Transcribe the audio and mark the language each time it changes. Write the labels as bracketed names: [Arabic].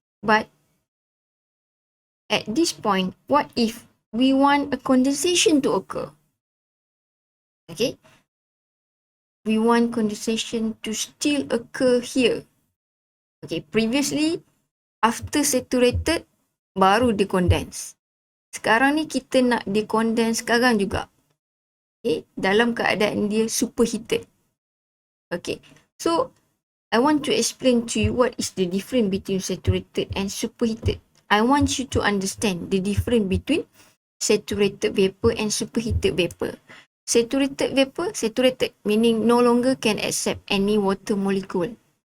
[English] But at this point, what if we want a condensation to occur? Okay, we want condensation to still occur here. Okay, previously after saturated [Malay] baru dia [English] condense. [Malay] Sekarang ni kita nak dia condense sekarang juga. Okay, dalam keadaan dia superheated. [English] Okay, so I want to explain to you what is the difference between saturated and superheated. I want you to understand the difference between saturated vapor and superheated vapor. Saturated vapor, saturated, meaning no longer can accept any water molecule.